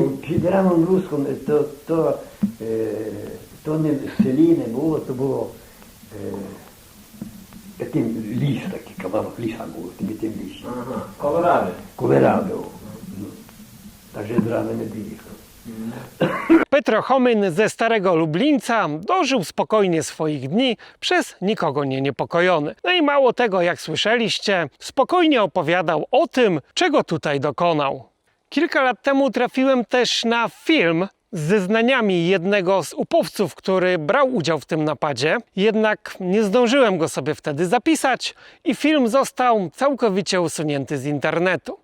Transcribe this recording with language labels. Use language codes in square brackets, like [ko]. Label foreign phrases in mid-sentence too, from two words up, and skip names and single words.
[uk] Під Рамом Руськом то не в селі не було, то було такий ліс, такий кавалок ліса було, тим лісі. Ага, Колоради. Колорадо. Так же з Рами не доїхав. [pl] Petro Homyn ze Starego Lublińca dożył spokojnie swoich dni, przez nikogo nie niepokojony. No i mało tego, jak słyszeliście, spokojnie opowiadał o tym, czego tutaj dokonał. Kilka lat temu trafiłem też na film z zeznaniami jednego z upowców, który brał udział w tym napadzie, jednak nie zdążyłem go sobie wtedy zapisać i film został całkowicie usunięty z internetu.